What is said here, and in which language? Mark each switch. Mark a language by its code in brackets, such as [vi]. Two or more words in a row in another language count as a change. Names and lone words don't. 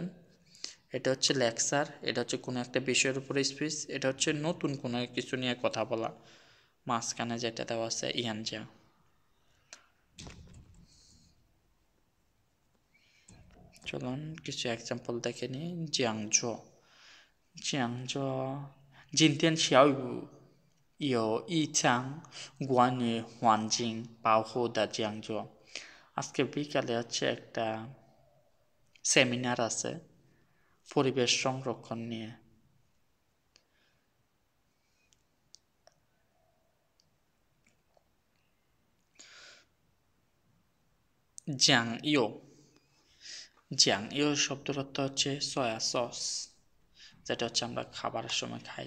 [bn] এটা হচ্ছে লেকচার, এটা হচ্ছে কোনো একটা বিষয়ের উপরে স্পিচ, এটা হচ্ছে নতুন কোনো কিছু নিয়ে কথা বলা। মাঝখানে যেটা দেওয়া আছে ইয়ানজা। চলুন কিছু এক্সাম্পল দেখে নিই। [zh] 讲座 讲座 今天 xiaoyu 有一场关于环境保护的讲座। [bn] আজকে বিকালে হচ্ছে একটা সেমিনার আছে পরিবেশ সংরক্ষণ নিয়ে। [zh] 酱油 酱油 [bn] শব্দের অর্থ হচ্ছে সয়া সস, যেটা হচ্ছে আমরা খাবারের সময় খাই।